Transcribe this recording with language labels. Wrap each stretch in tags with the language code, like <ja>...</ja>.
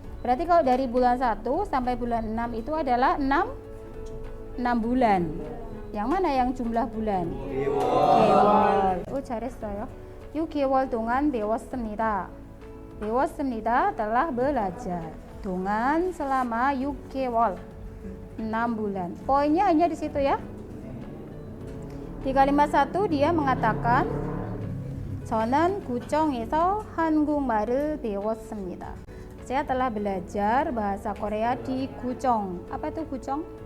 <id>Berarti kalau dari bulan 1 sampai bulan 6 itu adalah 6 bulan. Yang mana yang jumlah bulan? 개월. 잘했어요.</id> <ko>6개월 동안 배웠습니다.</ko> <id>배웠습니다 telah belajar.</id> <ko>동안 selama 6개월.</ko> <id>6 bulan. Poinnya hanya di situ ya. Di kalimat 1 dia mengatakan 저는 구청에서 한국말을 배웠습니다. Saya telah belajar bahasa Korea di Guchong. Apa itu Guchong?</id>